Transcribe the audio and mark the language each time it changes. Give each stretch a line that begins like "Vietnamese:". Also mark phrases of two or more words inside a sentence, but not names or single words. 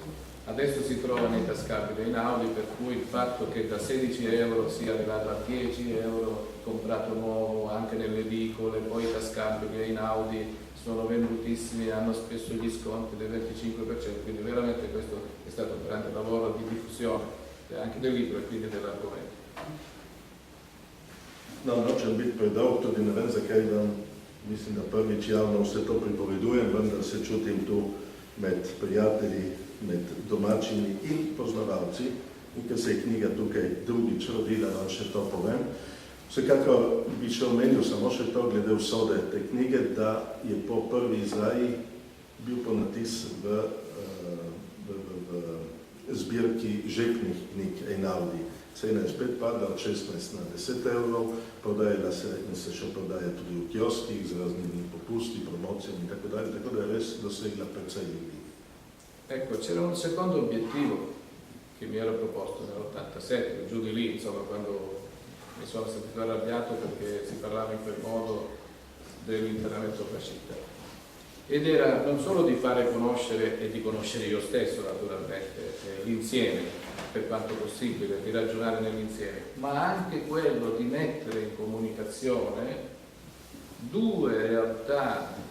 Italian: Adesso si trova nei tascabili in Audi, per cui il fatto che da 16 euro sia arrivato a 10 euro comprato nuovo anche nelle edicole, poi i tascabili in Audi sono vendutissimi, hanno spesso gli sconti del 25%, quindi veramente questo è stato un grande lavoro di diffusione anche del libro e quindi dell'argomento.
Slovenian: No, nočem biti predolg, tudi ne vem, zakaj vam, mislim, da prvič javno vse to pripovedujem, vendar se čutim tu med prijatelji, med domačimi in poznavalci, in ker se je knjiga tukaj drugič rodila, vam še to povem. Vsekakor bi še omenil samo še to glede usode te knjige, da je po prvi izdaji bil ponatis v zbirki žepnih knjig Einaudi. Cena je spet padla od 16 na 10 evrov, prodajala se in se še prodaja tudi v kioskih z raznimi popusti, promocijami in tako da je res dosegla precej ljudi.
Italian: Ecco, c'era un secondo obiettivo che mi ero proposto nell'87, giù di lì, insomma, quando mi sono sentito arrabbiato perché si parlava in quel modo dell'internamento fascista. Ed era non solo di fare conoscere e di conoscere io stesso naturalmente l'insieme per quanto possibile, di ragionare nell'insieme, ma anche quello di mettere in comunicazione due realtà